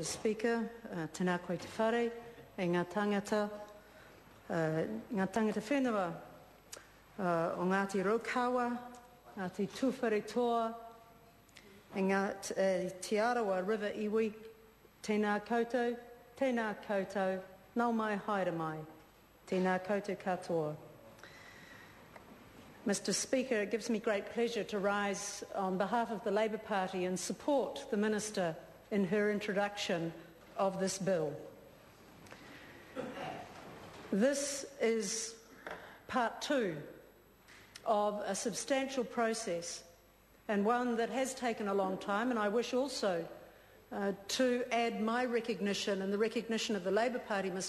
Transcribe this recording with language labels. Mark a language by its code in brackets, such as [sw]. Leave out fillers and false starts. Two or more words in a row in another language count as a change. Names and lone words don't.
[en] Speaker, [mi] tēnā koe te whare, e ngā tangata whenua o Ngati Raukawa, Ngati Tuwharetoa, e te Arawa River iwi, tēnā koutou, nau mai haere mai, tēnā koutou katoa. [en] Mr. Speaker, it gives me great pleasure to rise on behalf of the Labour Party and support the Minister in her introduction of this bill. This is part two of a substantial process and one that has taken a long time, and I wish also to add my recognition and the recognition of the Labour Party, Mr.